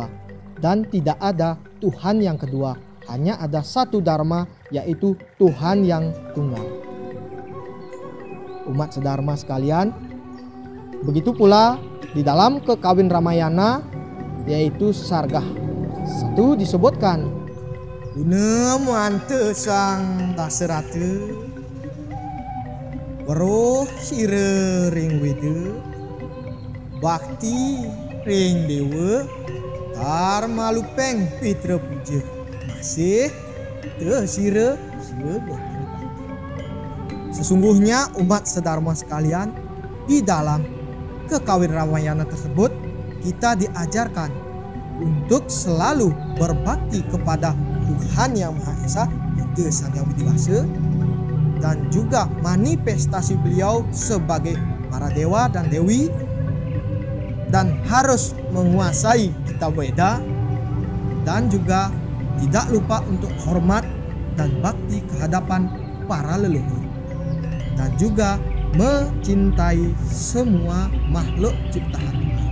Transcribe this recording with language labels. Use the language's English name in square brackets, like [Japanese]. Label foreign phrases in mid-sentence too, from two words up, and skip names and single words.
[Indonesian] Dan tidak ada Tuhan yang kedua, hanya ada satu Dharma, yaitu Tuhan yang tunggal. Umat sedharma sekalian, begitu pula di dalam kekawin Ramayana, yaitu Sargah 1 disebutkan, [Kawi] Guna muante sang Dasarata weruh sira ring weda bakti ring dewa dharma lupeng pitra puja masih te sira sebuah. [Indonesian] Sesungguhnya umat sedharma sekalian, di dalam kekawin Ramayana tersebut kita diajarkan untuk selalu berbakti kepada Tuhan Yang Maha Esa, itu Sang Hyang Widi-Wasa, dan juga manifestasi beliau sebagai para dewa dan dewi, dan harus menguasai kitab Weda, dan juga tidak lupa untuk hormat dan bakti kehadapan para leluhur, dan juga mencintai semua makhluk ciptaan Tuhan.